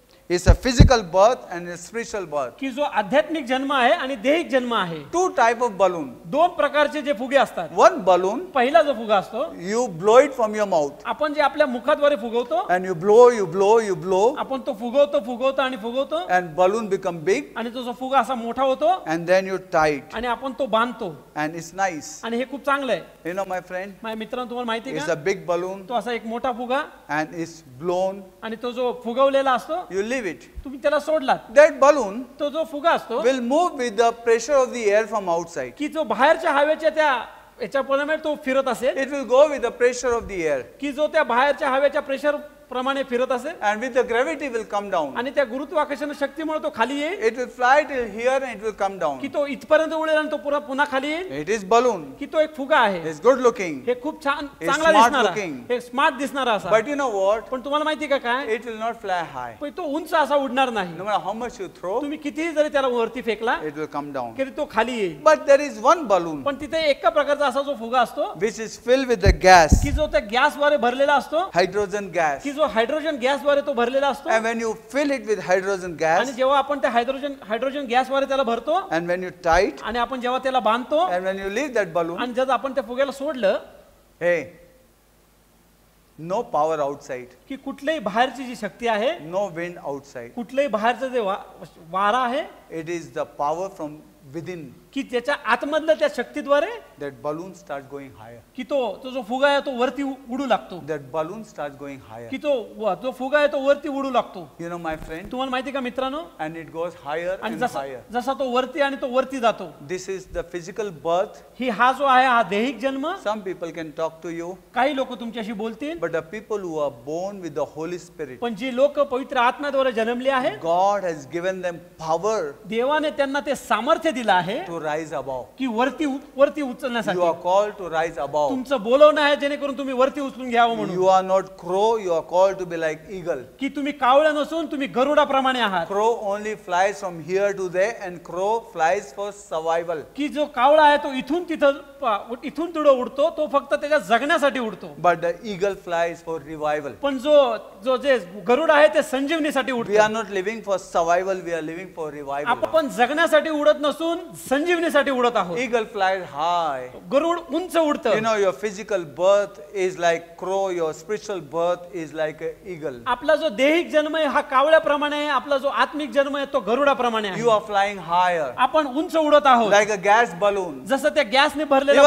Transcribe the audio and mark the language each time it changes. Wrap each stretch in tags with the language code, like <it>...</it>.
<en>It's a physical birth and a spiritual birth.</en> <mr>की जो आध्यात्मिक जन्म आहे आणि दैहिक जन्म आहे.</mr> <en>Two type of balloon.</en> <mr>दोन प्रकारचे जे फुगे असतात.</mr> <en>One balloon,</en> <mr>पहिला जो फुगा असतो,</mr> <en>you blow it from your mouth.</en> <mr>आपण जे आपल्या मुखाद्वारे फुगवतो,</mr> <en>And you blow,</en> <mr>आपण तो फुगवतो आणि फुगवतो,</mr> <en>and balloon become big,</en> <mr>आणि तो जो फुगा असा मोठा होतो,</mr> <en>and then you tie it,</en> <mr>आणि आपण तो बांधतो,</mr> <en>and it's nice.</en> <mr>आणि हे खूप चांगलं आहे.</mr> <en>You know, my friend,</en> <mr>माझ्या मित्रांनो, तुम्हाला माहिती आहे</mr> <en>it's a</en> <mr>का,</mr> <en>big balloon,</en> <mr>तो असा एक मोठा फुगा,</mr> <en>and it's blown.</en> <mr>आणि तो जो फुगवलेला असतो,</mr> <en>You leave it.</en> <mr>तुम्ही त्याला सोडलात,</mr> <en>That balloon</en> <mr>तो जो फुगा असतो,</mr> <en>will move with the pressure of the air from outside.</en> <mr>की जो बाहेरच्या हवेच्या त्या याच्याप्रमाणे तो फिरत असेल,</mr> <en>It will go with the pressure of the air,</en> <mr>की जो त्या बाहेरच्या हवेच्या प्रेशर प्रमाणे फिरत असेल,</mr> <en>and with the gravity will come down.</en> <mr>आणि त्या गुरुत्वाकर्षण शक्तीमुळे तो खाली येईल,</mr> <en>It will fly till here and it will come down.</en> <mr>की तो इथपर्यंत उडेल आणि तो पुन्हा खाली येईल.</mr> <en>It is balloon.</en> <mr>की तो एक फुगा आहे.</mr> <en>It's good looking.</en> <mr>हे खूप छान</mr> <en>It's</en> <mr>चांगला</mr> <en>smart</en> <mr>दिसणारा,</mr> <en>looking.</en> <mr>हे स्मार्ट दिसणारा असा.</mr> <en>But you know what?</en> <mr>पण तुम्हाला माहिती का काय,</mr> <en>It will not fly high.</en> <mr>पण तो उंच असा उडणार नाही.</mr> <en>No matter how much you throw,</en> <mr>तुम्ही कितीही जरी त्याला वरती फेकला</mr> <en>it will come down.</en> <mr>तरी तो खाली येईल.</mr> <en>But there is one balloon</en> <mr>पण तिथे एका प्रकारचा असा जो फुगा असतो,</mr> <en>which is filled with the gas,</en> <mr>की जो त्या गॅसद्वारे भरलेला असतो,</mr> <en>hydrogen gas.</en> <mr>की जो हायड्रोजन गॅसद्वारे तो भरलेला असतो.</mr> <en>And when you fill it with hydrogen</en> <mr>आणि</mr> <en>gas,</en> <mr>जेव्हा आपण त्या हायड्रोजन गॅसद्वारे त्याला भरतो,</mr> <en>and when you tie it,</en> <mr>आणि आपण जेव्हा त्याला बांधतो,</mr> <en>and when you leave that balloon,</en> <mr>आणि जर आपण त्या फुग्याला सोडलं,</mr> <en>hey, no power outside,</en> <mr>की कुठल्याही बाहेरची जी शक्ती आहे,</mr> <en>no wind outside.</en> <mr>कुठल्याही बाहेरचं जे वारा आहे,</mr> <en>It is the power from within.</en> <mr>की त्याच्या आतमधल्या त्या शक्तीद्वारे</mr> <en>That balloon starts going higher.</en> <mr>की तो जो फुगा आहे तो वरती उडू लागतो,</mr> <en>That balloon starts going higher.</en> <mr>की जो फुगा आहे तो वरती उडू लागतो.</mr> <en>You know, my friend,</en> <mr>तुम्हाला माहिती का मित्रांनो,</mr> <en>and it goes higher</en> <mr>आणि</mr> <en>and higher.</en> <mr>जसा तो वरती जातो.</mr> <en>This is the physical birth.</en> <mr>हा जो आहे हा दैहिक जन्म.</mr> <en>Some people can talk to you,</en> <mr>काही लोक तुमच्याशी बोलतील,</mr> <en>but the people who are born with the Holy Spirit,</en> <mr>पण जी लोक पवित्र आत्म्याद्वारे जन्मले आहेत,</mr> <en>God has given them power</en> <mr>देवाने त्यांना ते सामर्थ्य दिलं आहे</mr> <en>to rise above.</en> <mr>की वरती</mr> <en>You</en> <mr>उचलण्यासाठी.</mr> <en>are called to rise above.</en> <mr>तुमचं बोलवणं आहे जेणेकरून तुम्ही वरती उचलून घ्यावं म्हणून.</mr> <en>You are not crow, you are called to be like eagle.</en> <mr>की तुम्ही कावळ्या नसून तुम्ही गरुडाप्रमाणे आहात.</mr> <en>Crow only flies from here to there, and crow flies for survival.</en> <mr>की जो कावळा आहे तो इथून तिथं उडतो, तो फक्त त्याच्या जगण्यासाठी उडतो.</mr> <en>But the eagle flies for revival.</en> <mr>पण जे गरुड आहे ते संजीवनीसाठी</mr> <en>We</en> <mr>उडतो.</mr> <en>are not living for survival, we are living for revival.</en> <mr>आपण जगण्यासाठी उडत नसून संजीवनीसाठी उडत आहोत.</mr> <en>Eagle flies high.</en> <mr>गरुड उंच उडतं.</mr> <en>You know, your physical birth is like crow, your spiritual birth is like an eagle.</en> <mr>आपला जो दैहिक जन्म आहे हा कावळ्याप्रमाणे आहे, आपला जो आत्मिक जन्म आहे तो गरुडाप्रमाणे आहे.</mr> <en>You are flying higher,</en> <mr>आपण उंच उडत आहोत,</mr> <en>like a gas balloon.</en> <mr>जसं त्या गॅसने भरलेल्या</mr>